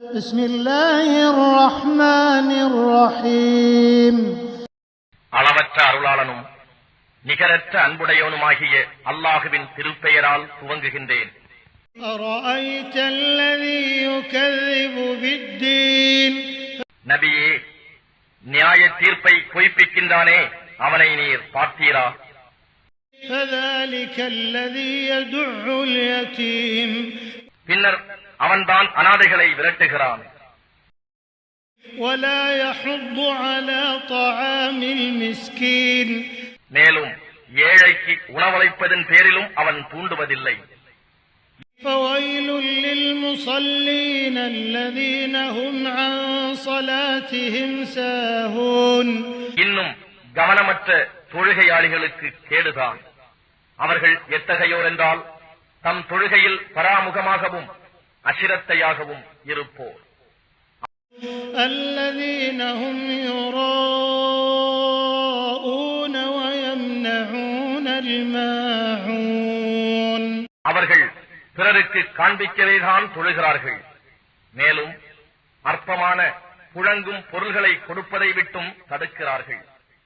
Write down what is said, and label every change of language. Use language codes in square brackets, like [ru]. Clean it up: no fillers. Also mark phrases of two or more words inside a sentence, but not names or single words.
[ar] بسم الله الرحمن الرحيم [ta] அளவற்ற அருளாளனும் நிகரற்ற அன்புடையவனுமாகிய அல்லாஹுவின் திருப்பெயரால் துவங்குகின்றேன். [ar] أرأيت الذي يكذب بالدين [ta] நபியே, நியாய தீர்ப்பை பொய்ப்பிக்கின்றானே அவனை நீர் பார்த்தீரா? [ar] فذلك الذي يدع اليتيم [ta] பின்னர் அவன்தான் அனாதைகளை விரட்டுகிறான். [ar] ولا يحض على طعام المسكين [ta] மேலும் ஏழைக்கு உணவளிப்பதன் பேரிலும் அவன் தூண்டுவதில்லை. [ar] فويل للمصلين الذين هم عن صلاتهم ساهون [ta] இன்னும் கவனமற்ற தொழுகையாளிகளுக்கு கேடுதான். அவர்கள் எத்தகையோர் என்றால் தம் தொழுகையில் பராமுகமாகவும் அசிரத்தையாகவும் இருப்போர். [ar] الذين هم يراءون ويمنعون الماعون [ta] அவர்கள் பிறருக்கு காண்பிக்கவேதான் தொழுகிறார்கள். மேலும் அற்பமான புழங்கும் பொருள்களை கொடுப்பதை விட்டும் தடுக்கிறார்கள்.